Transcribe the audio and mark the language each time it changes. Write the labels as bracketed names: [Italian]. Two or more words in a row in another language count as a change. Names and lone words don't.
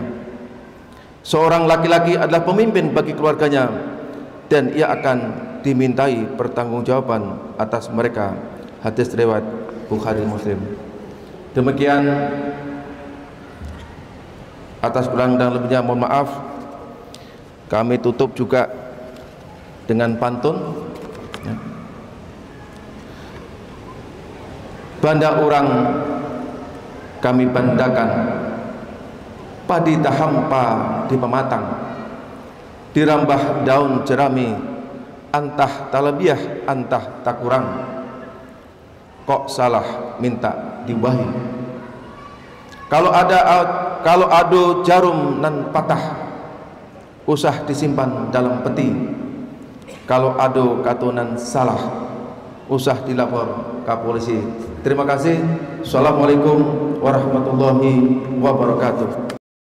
[Indonesian] Seorang laki-laki adalah pemimpin bagi keluarganya, dan ia akan dimintai pertanggungjawaban atas mereka. Hadis riwayat Bukhari Muslim. Demikian, atas kurang dan lebihnya mohon maaf. Kami tutup juga dengan pantun. [Minangkabau] Banda urang kami bandakan, padi tahampa di pematang, dirambah daun jerami, antah talabiah antah tak kurang, kok salah minta diwahi. Kalau ado jarum nan patah, usah disimpan dalam peti. Kalau ado katunan salah, usah dilapor ke polisi. [Indonesian] Terima kasih. [Arabic] Assalamualaikum warahmatullahi wabarakatuh.